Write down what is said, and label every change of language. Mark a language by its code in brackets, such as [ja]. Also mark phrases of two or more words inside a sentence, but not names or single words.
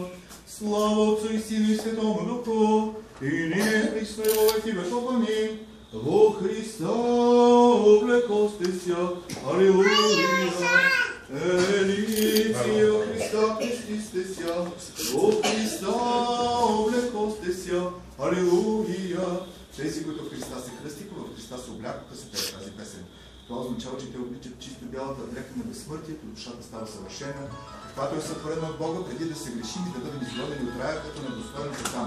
[cu] Слава Отцу и Сину и Светому Духу, и нине присно и во веки веков. Амин. Во Христа облекосте ся. Алилуя. Елици во Христа, Христисте ся, во Христа облекосте ся. Алилуя. [bg] Тези, които в Христа се кръстиха, в Христа се облякоха, се пее тази песен. Това означава, че те обличат чисто бялата дреха на безсмъртието, душата става съвършена, каквато е сътворена от Бога, преди да се грешим и да бъдем изгодени от рая, като недостойните там.